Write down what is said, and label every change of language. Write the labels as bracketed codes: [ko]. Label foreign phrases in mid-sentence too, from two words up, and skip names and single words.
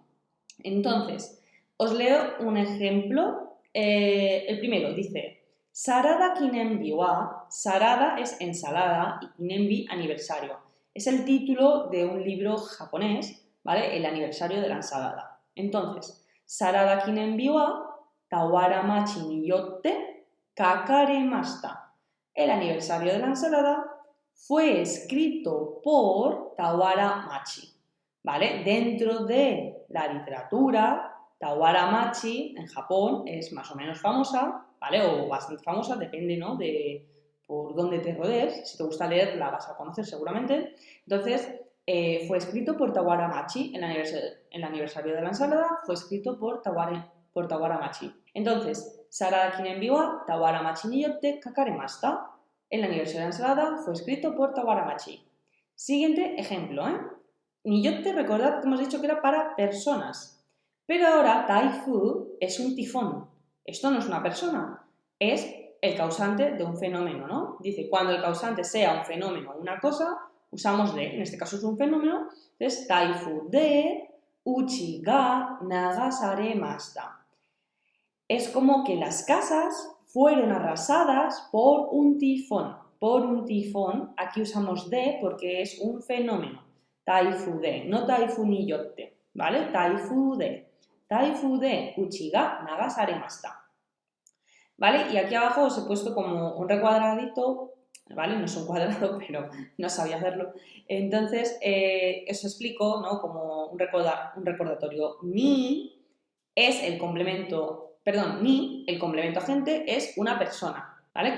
[es] Entonces, os leo un ejemplo. El primero dice, [ja] サラダ記念日は, [es] Sarada es ensalada y kinenbi aniversario. Es el título de un libro japonés, ¿vale? El aniversario de la ensalada. Entonces, [ja] サラダ記念日は、俵万智によって書かれました. [es] El aniversario de la ensalada fue escrito por Tawaramachi, ¿vale? Dentro de la literatura, Tawaramachi en Japón es más o menos famosa, ¿vale? O bastante famosa, depende, ¿no? De por dónde te rodees. Si te gusta leer, la vas a conocer seguramente. Entonces, fue escrito por Tawaramachi, el aniversario de la ensalada fue escrito por Tawaramachi. Entonces, [ja] サラダ記念日は俵万智によって書かれました. [es] El aniversario de la ensalada fue escrito por Tawaramachi. Siguiente ejemplo, Niyotte, recordad que hemos dicho que era para personas. Pero ahora Taifu es un tifón. Esto no es una persona, es el causante de un fenómeno, ¿no? Dice, cuando el causante sea un fenómeno o una cosa, usamos de, en este caso es un fenómeno, entonces [ja] 台風で家が流されました. [es] Es como que las casas fueron arrasadas por un tifón. Por un tifón, aquí usamos de porque es un fenómeno. [ja] 台風で, no 台風によって, ¿vale? 台風で家が流されました. [es] ¿Vale? Y aquí abajo os he puesto como un recuadradito, ¿vale? No es un cuadrado, pero no sabía hacerlo. Entonces, os explico, ¿no? Como un recordatorio. Ni es el complemento, perdón, ni, el complemento agente es una persona, ¿vale?